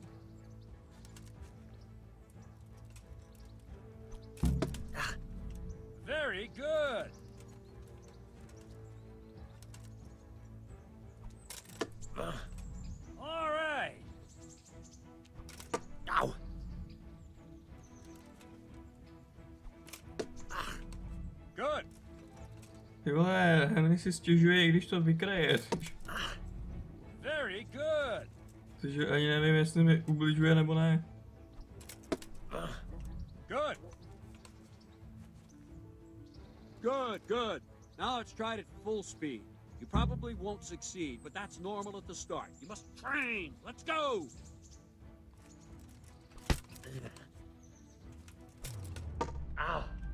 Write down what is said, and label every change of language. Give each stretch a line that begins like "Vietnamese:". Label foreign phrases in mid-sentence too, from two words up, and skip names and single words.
English: Very good. All right. Ow. Good.
Czech: Ty vole, Henry si stěžuje, i když to vykraje.
English: Very good.
Czech: Takže ani nevím, jestli mi ubližuje nebo ne.
English: Good. Good, good. Now let's try it at full speed. You probably won't succeed, but that's normal at the start. You must train. Let's go. Ow.